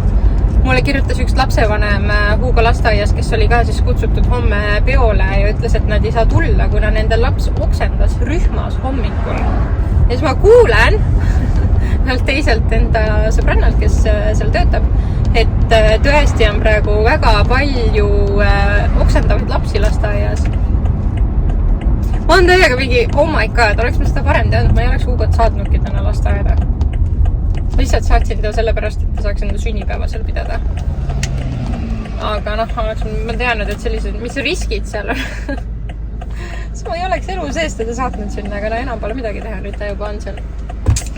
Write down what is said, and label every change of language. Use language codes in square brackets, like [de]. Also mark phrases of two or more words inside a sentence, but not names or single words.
[et] Mulle kirjutas üks lapsevanem Hugo lasteaias, kes oli ka siis kutsutud homme peole ja ütles, et nad ei saa tulla, kuna nende laps oksendas rühmas hommikul. Ja siis ma kuulen teiselt enda sõbrannalt, kes seal töötab, et tõesti on praegu väga palju oksendavaid lapsi lasteaias. Ma olen täiega mingi, [en] oh my god, [et] oleks ma seda varem teadnud, ma ei oleks Hugot saatnudki täna lasteaeda. Ma lihtsalt saatsin ta sellepärast, et ta saaks enda sünnipäeva seal pidada. Aga noh, ma teadnud, et sellised, mis riskid seal on. Siis ma ei oleks elu sees teda saatnud sinna, aga enam pole midagi teha, nüüd ta juba on seal.